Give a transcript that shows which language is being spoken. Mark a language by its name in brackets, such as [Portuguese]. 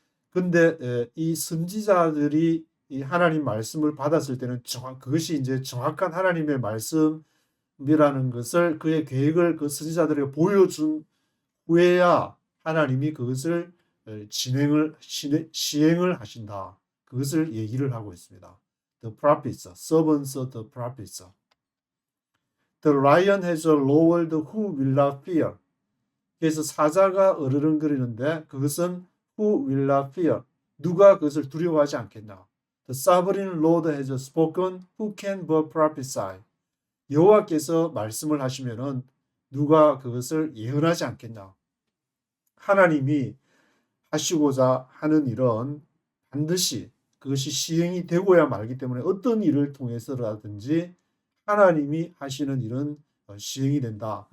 [Korean] 근데 이 선지자들이 이 하나님 말씀을 받았을 때는 그것이 이제 정확한 하나님의 말씀이라는 것을 그의 계획을 그 선지자들에게 보여준 후에야 하나님이 그것을 시행을 하신다. 그것을 얘기를 하고 있습니다. [English] The prophets, servants of the prophets. The lion has roared who will not fear. [Korean] 그래서 사자가 으르렁거리는데 그것은 [English] who will not fear. [Korean] 누가 그것을 두려워하지 않겠나. [English] The sovereign Lord has spoken, who can but prophesy. [Korean] 여호와께서 말씀을 하시면은 누가 그것을 예언하지 않겠냐. 하나님이 하시고자 하는 일은 반드시 그것이 시행이 되고야 말기 때문에 어떤 일을 통해서라든지 하나님이 하시는 일은 시행이 된다.